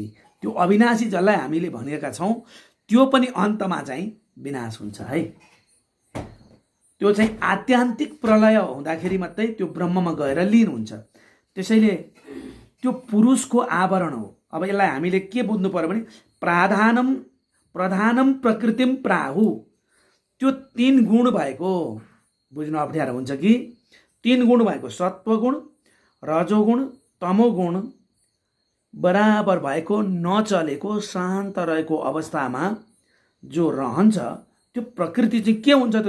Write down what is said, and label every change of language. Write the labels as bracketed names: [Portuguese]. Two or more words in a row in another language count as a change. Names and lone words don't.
[Nepali] त्यो अविनाशी जसलाई हामीले भनेका छौँ त्यो पनि अन्तमा चाहिँ विनाश हुन्छ है। त्यो चाहिँ आत्यान्तिक प्रलय हुँदाखेरि मात्रै त्यो ब्रह्ममा गएर लीन हुन्छ। त्यसैले त्यो पुरुषको आवरण हो। अब यसलाई हामीले के बुझ्नु पर्यो भने [Sanskrit] प्राधानम प्रधानम प्रकृतिम प्राहु, [Nepali] त्यो 3 गुण भएको, बुझ्न अप्ठ्यारो हुन्छ कि 3 गुण भएको सत्वगुण, रजोगुण, तमोगुण बराबर भएको नचलेको शान्त रहेको अवस्थामा जो रहन्छ त्यो प्रकृति चाहिँ के हुन्छ त?